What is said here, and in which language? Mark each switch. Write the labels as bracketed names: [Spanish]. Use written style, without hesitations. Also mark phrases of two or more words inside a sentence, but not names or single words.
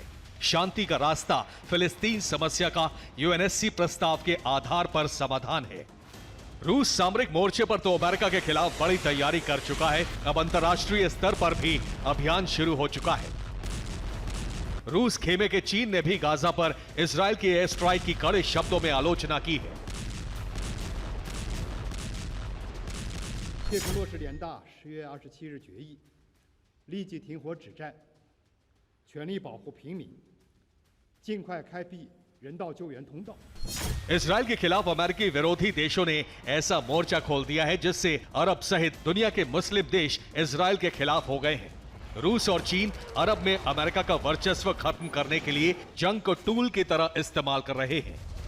[Hindi] शांति का रास्ता फिलिस्तीन समस्या का UNSC प्रस्ताव के आधार पर समाधान है। रूस सामरिक मोर्चे पर तो अमेरिका के खिलाफ बड़ी तैयारी कर चुका है। अब अंतर्राष्ट्रीय स्तर पर भी अभियान शुरू हो चुका है। रूस खेमे के चीन ने भी गाजा पर इजरायल की [English] air strike [Hindi] की कड़े शब्दों में आलोचना की है। [Chinese] 切克洛什联大10月27日决议，立即停火止战，全力保护平民，尽快开辟人道救援通道。 [Hindi] इजरायल के खिलाफ अमेरिकी विरोधी देशों ने ऐसा मोर्चा खोल दिया है जिससे अरब सहित दुनिया के मुस्लिम देश इजरायल के खिलाफ हो गए हैं। रूस और चीन अरब में अमेरिका का वर्चस्व खत्म करने के लिए जंग को टूल की तरह इस्तेमाल कर रहे हैं।